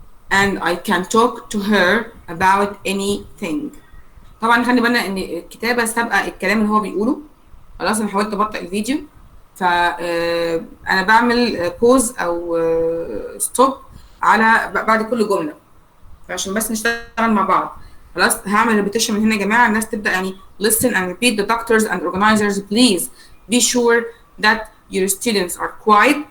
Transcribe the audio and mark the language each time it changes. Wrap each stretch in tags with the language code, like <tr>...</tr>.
<en>And I can talk to her about anything.</en> <ar>طبعا خلي بالنا ان الكتابه سابقه الكلام اللي هو بيقوله. خلاص انا حاولت ابطئ الفيديو فانا بعمل بوز او ستوب على بعد كل جمله فعشان بس نشتغل مع بعض. خلاص هعمل ريبيتيشن من هنا يا جماعه. الناس تبدا يعني</ar> <en>listen and repeat. The doctors and organizers please be sure that your students are quiet.</en>